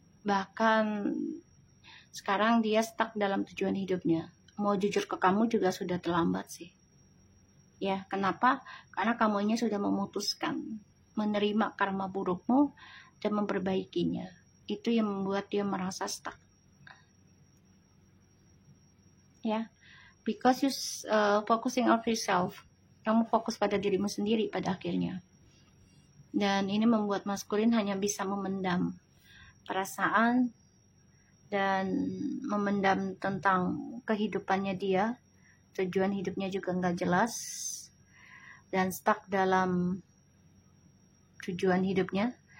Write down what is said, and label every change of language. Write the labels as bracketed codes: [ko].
[id] Bahkan sekarang dia stuck dalam tujuan hidupnya. Mau jujur ke kamu juga sudah terlambat sih. Ya, kenapa? Karena kamunya sudah memutuskan menerima karma burukmu dan memperbaikinya. Itu yang membuat dia merasa stuck. [en] Ya, because you focusing on yourself. [id] Kamu fokus pada dirimu sendiri pada akhirnya. Dan ini membuat maskulin hanya bisa memendam perasaan dan memendam tentang kehidupannya dia. Tujuan hidupnya juga nggak jelas dan stuck dalam tujuan hidupnya.